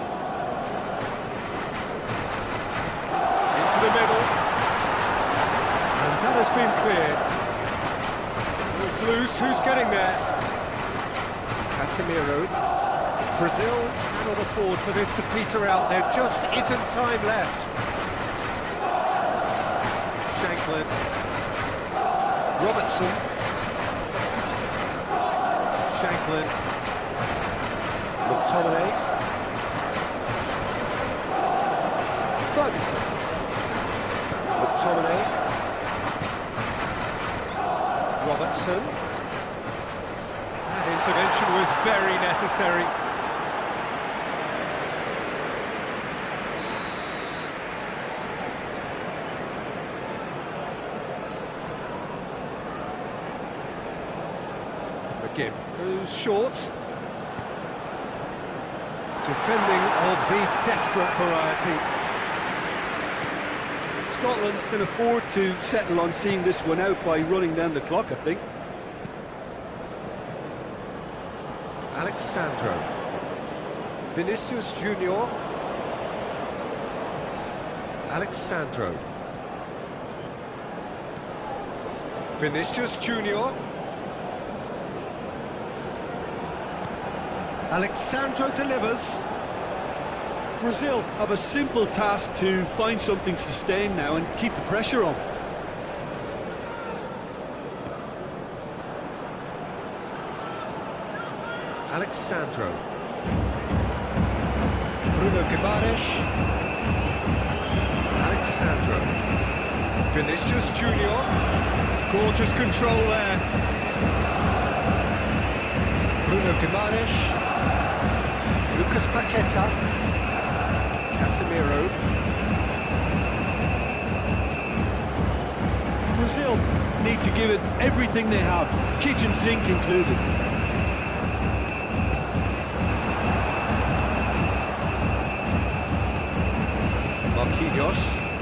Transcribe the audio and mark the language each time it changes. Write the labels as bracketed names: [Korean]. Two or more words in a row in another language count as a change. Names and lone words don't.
[English] Into the middle. And that has been cleared. It's loose, who's getting there? Casemiro. Brazil cannot afford for this to peter out. There just isn't time left. Shankland. Robertson. Shankland. McTominay. Ferguson. McTominay. Robertson. That intervention was very necessary. McGinn goes short. Defending of the desperate variety. Scotland can afford to settle on seeing this one out by running down the clock, I think. Alexandro. Vinicius Junior. Alexandro. Vinicius Junior. Alexandro delivers. Brazil have a simple task to find something sustained now and keep the pressure on. Alexandro. Bruno Guimaraes. Alexandro. Vinicius Junior. Gorgeous control there. Bruno Guimaraes. Lucas Paqueta. Casemiro. Brazil need to give it everything they have, kitchen sink included. Marquinhos.